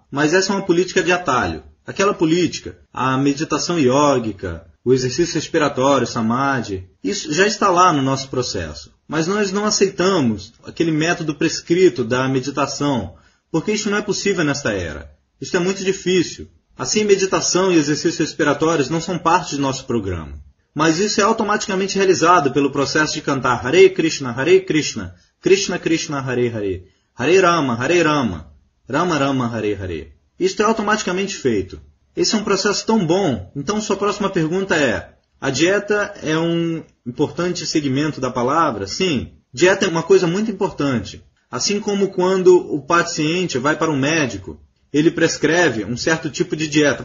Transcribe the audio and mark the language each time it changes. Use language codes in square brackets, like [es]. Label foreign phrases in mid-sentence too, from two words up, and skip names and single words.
[pt] Mas essa é uma política de atalho. Aquela política, a meditação iógica, o exercício respiratório, samadhi, isso já está lá no nosso processo. Mas nós não aceitamos aquele método prescrito da meditação, porque isso não é possível nesta era. Isso é muito difícil. Assim, meditação e exercícios respiratórios não são parte do nosso programa. Mas isso é automaticamente realizado pelo processo de cantar Hare Krishna, Krishna Krishna, Hare Hare, Hare Rama, Rama Rama, Hare Hare. Isto é automaticamente feito. Esse é um processo tão bom. Então, sua próxima pergunta é: a dieta é um importante segmento da palavra? Sim. Dieta é uma coisa muito importante. Assim como quando o paciente vai para um médico, ele prescreve um certo tipo de dieta.